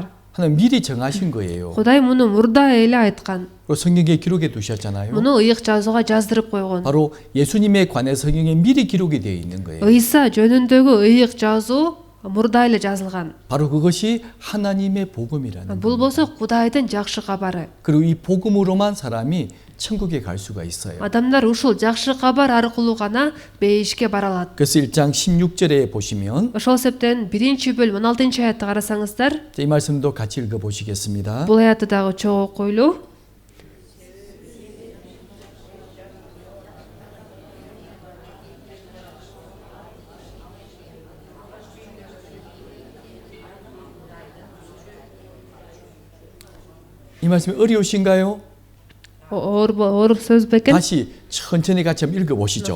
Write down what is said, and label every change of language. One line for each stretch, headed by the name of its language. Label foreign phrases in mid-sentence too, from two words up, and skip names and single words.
Korean: 하나님 미리 정하신 거예요.
Kyrgyz: Кудай муну мурда эле айткан.
Korean: 그리고 성경에 기록해 두셨잖아요.
Kyrgyz: Муну ыйык жазууга жаздырып койгон.
Korean: 바로 예수님에 관해 성경에 미리 기록이 되어 있는 거예요.
Kyrgyz: Ыйса жөнүндөгү ыйык жазуу мурда эле жазылган.
Korean: 바로 그것이 하나님의 복음이라는
Kyrgyz: Бул
Korean: 거예요.
Kyrgyz: болсо Кудайдын жакшы кабары.
Korean: 그리고 이 복음으로만 사람이 천국에 갈 수가 있어요.
Kyrgyz: Адамдар ушул жакшы кабар аркылуу гана бейишке бара алат.
Korean: 그래서 1장 16절에 보시면
Kyrgyz: Ошол себептен 1-бөлүм 16-аятты карасаңыздар,
Korean: 이 말씀도 같이 읽어보시겠습니다.
Kyrgyz: бул аятты дагы чогуу окуйлу.
Korean: 이 말씀이 어려우신가요?
Kyrgyz: Оор сөз бекен.
Korean: 다시 천천히 같이 한번 읽어보시죠.